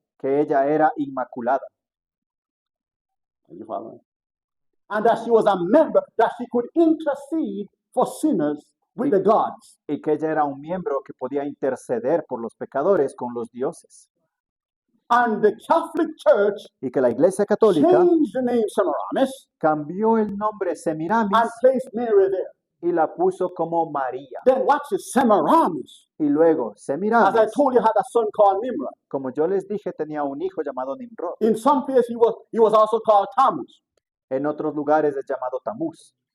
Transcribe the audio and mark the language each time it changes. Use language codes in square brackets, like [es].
[es] que ella era inmaculada. [en] Are you following? And that she was a member, that she could intercede for sinners with the gods. [es] Y que ella era un miembro que podía interceder por los pecadores con los dioses. [en] And the Catholic Church [es] Y que la Iglesia Católica [en] changed the name Semiramis [es] cambió el nombre Semiramis [en] and placed Mary there. [es] y la puso como María. [en] Then watch this, Semiramis, [es] Y luego [en] as I [es] Semiramis, [en] told you, had a son called Nimrod. [es] como yo les dije, tenía un hijo llamado Nimrod. [en] In some places, he was also called Tammuz. [es] En otros lugares es llamado Tamuz.